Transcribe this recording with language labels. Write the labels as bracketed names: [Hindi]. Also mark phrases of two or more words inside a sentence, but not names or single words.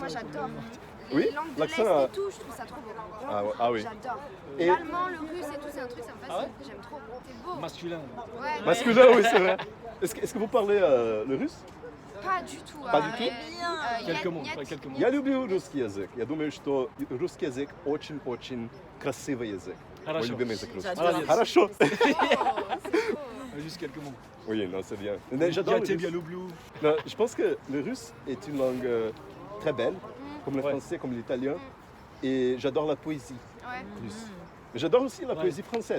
[French] Moi, ça. j'adore. Oui, Les langues de l'Est l'accent, et tout, je trouve ça trop beau. Ah, ouais, ah oui. J'adore. Et- L'allemand, le russe et tout, c'est un truc, ça me Ah fascine. ouais J'aime trop. C'est beau. Masculin. Ouais. Masculin, oui, c'est vrai. Est-ce que vous parlez le russe? Pas du tout. Pas du tout? Quelques mots, ouais, quelques mots. [Russian] Я люблю русский язык. Я думаю, что русский язык очень-очень красивый язык. Мой Хорошо. любимый язык русский. [French] J'adore. [Russian] Хорошо. [French] Juste quelques mots. Oui, non, c'est bien. Mais j'adore [Russian] Я [French] le [Russian] тебе [French] russe. [Russian] люблю. [French] Non, je pense que le russe est une langue très belle, comme le Ouais. français, comme l'italien. Et j'adore la poésie Ouais, russe. Mais j'adore aussi la Ouais. poésie française.